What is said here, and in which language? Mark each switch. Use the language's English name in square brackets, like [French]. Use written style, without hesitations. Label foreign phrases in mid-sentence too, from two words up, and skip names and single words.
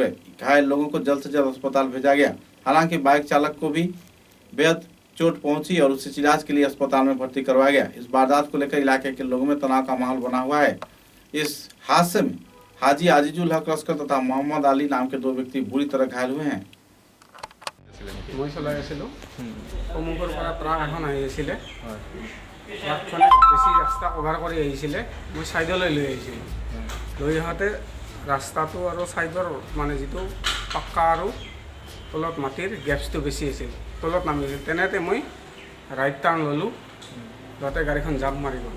[Hindi] घायल लोगों को जल्द से जल्द अस्पताल भेजा गया। हालांकि बाइक चालक को भी बेहद चोट पहुंची और उसे इलाज के लिए अस्पताल में भर्ती करवाया गया। इस वारदात को लेकर इलाके के लोगों में तनाव का माहौल बना हुआ है। इस हादसे में हाजी आजिजुल हक लश्कर तथा मोहम्मद अली नाम के 2 व्यक्ति बुरी तरह घायल हुए हैं। मैं चलाई [Assamese] आছিলোঁ সন্মুখৰ পৰা ট্ৰাক এখন আহি আছিলে ট্ৰাকখনে বেছি ৰাস্তা কভাৰ কৰি আহিছিলে মই ছাইডলৈ লৈ আহিছিলোঁ লৈ আহোঁতে ৰাস্তাটো আৰু ছাইডৰ মানে যিটো পাক্কা আৰু তলত মাটিৰ গেপছটো বেছি আছিল তলত নামি আছিল তেনেতে মই [English] right turn [Assamese] ল'লোঁ যাতে গাড়ীখন জাম্প মাৰি গ'ল